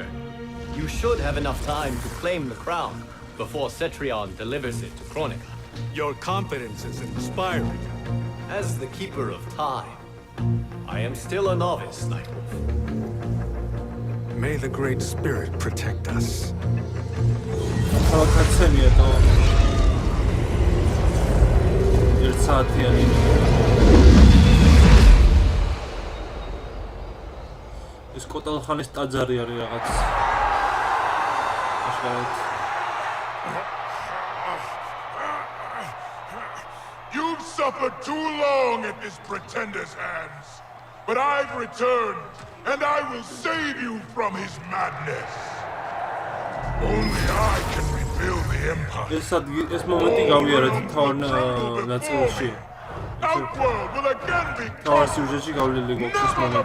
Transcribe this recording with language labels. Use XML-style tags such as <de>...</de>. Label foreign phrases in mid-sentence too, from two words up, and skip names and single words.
<en>You should have enough time to claim the crown before Cetrion delivers it to Chronica. Your confidence is inspiring. As the Keeper of Time, I am still a novice, Nightwolf. May the Great Spirit protect us.</en> <ka>ქალაქაცემია და ერთ საათიანი ეს კოტალხანის ტაძარი არის რაღაც აშკარად</ka> <en>You've suffered too long at this pretender's hands, but I've returned, and I will save you from his madness. Only I can rebuild the empire.</en> <ka>ეს მომენტი გავიარეთ თან ნაწილში.</ka> <en>Outworld will again be</en> <ka>თავარ სიუჟეტში გავლილი გვაქვს ეს მომენტი.</ka>